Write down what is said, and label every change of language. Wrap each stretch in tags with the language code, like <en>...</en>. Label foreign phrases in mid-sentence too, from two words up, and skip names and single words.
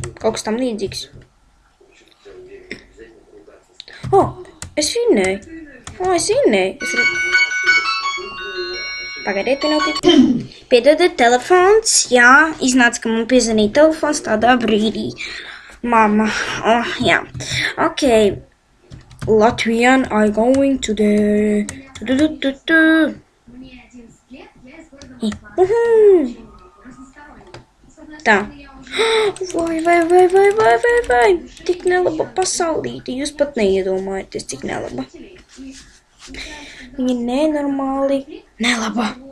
<lv>Kaut kas tam līdzīgs. Es vinnēju. Es vinnēju. Pagaidiet, piedodiet, telefons, jā, iznāca, ka man piezvanīja telefons tādā brīdī. Mama, jā. Ok, Latvian,</lv> <en>I going to the...</en> <lv>Tā. Vai, tik nelaba pasaulīte, jūs pat neiedomājaties, cik nelaba. Viņa nenormāli nelaba.</lv>